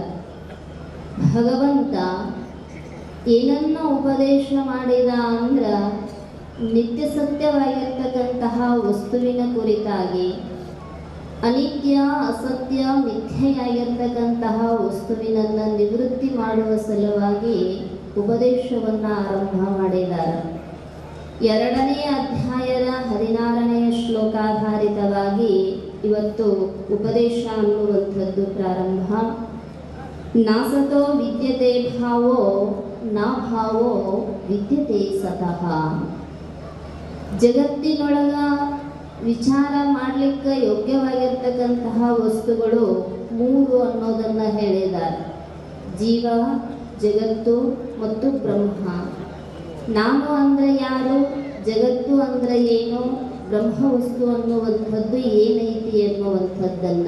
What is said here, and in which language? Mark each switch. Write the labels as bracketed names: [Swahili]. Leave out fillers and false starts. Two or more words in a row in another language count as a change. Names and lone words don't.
[Kannada] ಭಗವಂತ ಏನನ್ನ ಉಪದೇಶ ಮಾಡಿದ ಅಂದ್ರ ನಿತ್ಯ ಸತ್ಯವಾಗಿರ್ತಕ್ಕಂತಹ ವಸ್ತುವಿನ ಕುರಿತಾಗಿ ಅನಿತ್ಯ ಅಸತ್ಯ ಮಿಥ್ಯೆಯಾಗಿರ್ತಕ್ಕಂತಹ ವಸ್ತುವಿನನ್ನ ನಿವೃತ್ತಿ ಮಾಡುವ ಸಲುವಾಗಿ ಉಪದೇಶವನ್ನ ಆರಂಭ ಮಾಡಿದ್ದಾರೆ. 2ನೇ ಅಧ್ಯಾಯದ 16ನೇ ಶ್ಲೋಕಾಧಾರಿತವಾಗಿ ಇವತ್ತು ಉಪದೇಶ ಅನ್ನುವಂಥದ್ದು ಪ್ರಾರಂಭ. [Sanskrit] ನಾಸತೋ ವಿದ್ಯತೆ ಭಾವೋ ನಾ ಭಾವೋ ವಿದ್ಯತೆ ಸತಃ. [Kannada] ಜಗತ್ತಿನೊಳಗ ವಿಚಾರ ಮಾಡಲಿಕ್ಕೆ ಯೋಗ್ಯವಾಗಿರ್ತಕ್ಕಂತಹ ವಸ್ತುಗಳು 3 ಅನ್ನೋದನ್ನ ಹೇಳಿದ್ದಾರೆ. ಜೀವ, ಜಗತ್ತು ಮತ್ತು ಬ್ರಹ್ಮ. ನಾನು ಅಂದ್ರೆ ಯಾರು, ಜಗತ್ತು ಅಂದ್ರೆ ಏನು, ಬ್ರಹ್ಮ ವಸ್ತು ಅನ್ನುವಂಥದ್ದು ಏನೈತಿ ಎನ್ನುವಂಥದ್ದನ್ನ.